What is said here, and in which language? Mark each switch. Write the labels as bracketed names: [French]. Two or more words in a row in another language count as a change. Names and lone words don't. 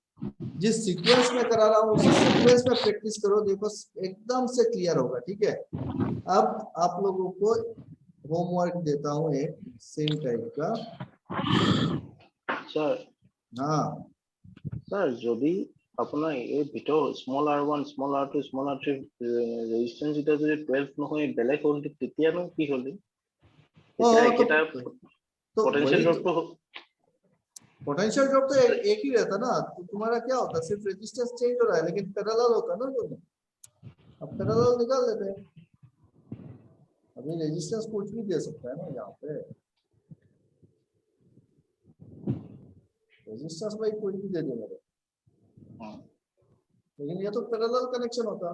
[Hindi] जिस सीक्वेंस में करा रहा हूँ उसी सीक्वेंस में प्रैक्टिस करो, देखो एकदम से क्लियर होगा। ठीक है, अब आप लोगों को होमवर्क देता हूँ एक [English] same type [Hindi] का। सर हाँ सर, [Assamese] যদি আপোনাৰ এই ভিতৰ [English] small r1 small r2 small r3 resistance [Assamese] এটা যদি 12 নহয় বেলেগ হ'ল, তেতিয়ানো কি হ'ল? তেতিয়া একেটা [English] potential dropটো potential drop [Hindi] तो एक ही रहता ना। तो तुम्हारा क्या होता है, सिर्फ [English] resistance change [Hindi] हो रहा है, लेकिन पैरेलल होता है ना दोनों। अब पैरेलल निकाल देते हैं। अभी रेजिस्टेंस कुछ भी दे सकता है ना यहाँ पे, रेजिस्टेंस भाई कुछ भी दे दे मेरे, लेकिन ये तो [English] parallel connection [Hindi] होता।